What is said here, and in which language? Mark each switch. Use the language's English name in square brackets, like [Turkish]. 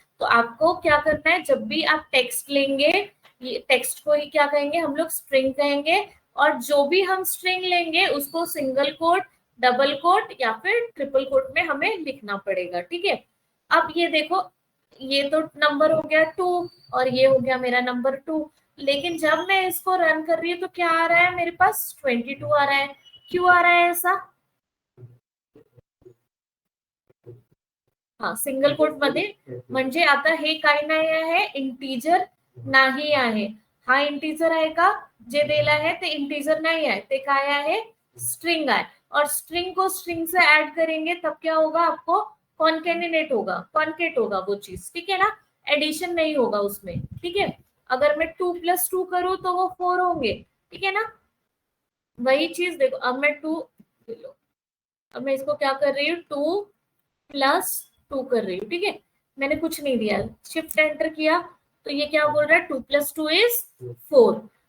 [Hindi] तो आपको क्या करना है, जब भी आप टेक्स्ट लेंगे, ये टेक्स्ट को ही क्या कहेंगे हम लोग, स्ट्रिंग कहेंगे, और जो भी हम स्ट्रिंग लेंगे उसको सिंगल कोट, डबल कोट या फिर ट्रिपल कोट में हमें लिखना पड़ेगा, ठीक है। अब ये देखो, ये तो नंबर हो गया 2 और ये हो गया मेरा नंबर 2, लेकिन जब मैं इसको रन कर रही हूँ तो क्या आ रहा है, मेरे पास 22 आ रहा है। क्यों आ रहा है ऐसा, [Marathi] हा सिंगल कोट मध्ये म्हणजे आता हे काय नाही आहे, इंटीजर नाही आहे, हा इंटीजर आहे का, जे दिला है ते इंटीजर [Hindi] नहीं है, [Marathi] ते काय आहे, [Hindi] स्ट्रिंग है। और स्ट्रिंग को स्ट्रिंग से ऐड करेंगे तब क्या होगा, आपको कॉन्केटिनेट होगा, कॉन्केट होगा वो चीज, ठीक है ना, एडिशन नहीं होगा उसमें, ठीक है। अगर मैं 2 + 2 करूं तो वो 4 होंगे, ठीक है ना। वही चीज देखो, अब मैं 2, अब मैं इसको क्या कर रही हूँ, 2 + 2 कर रही हूँ, ठीक है, मैंने कुछ नहीं दिया, शिफ्ट एंटर किया, तो ये क्या बोल रहा है, 2 + 2 इज 4।